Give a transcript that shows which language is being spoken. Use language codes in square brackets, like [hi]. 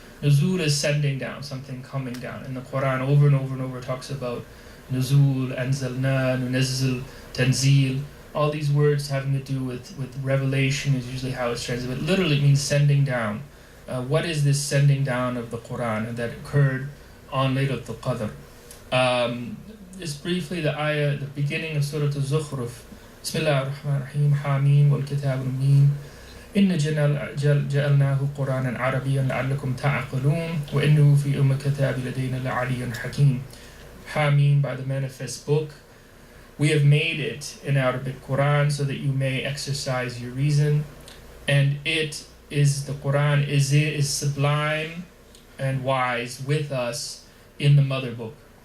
[en] Nuzul is sending down, something coming down. And the Quran over and over and over talks about nuzul, anzalna, nunazzil, tanzil. All these words having to do with revelation is usually how it's translated. It literally means sending down. What is this sending down of the Quran that occurred on Laylatul Qadr? Just briefly, the ayah, the beginning of Surah Al-Zukhruf. [ar] بسم الله الرحمن الرحيم حامين والكتاب المبين إن جعلناه قرآنا عربيا لعلكم تعقلون وإنه في الكتاب لدينا لعلي حكيم. [en] Hameen, by the manifest book, we have made it in Arabic Quran so that you may exercise your reason, and it is the Quran is sublime and wise with us in the mother book.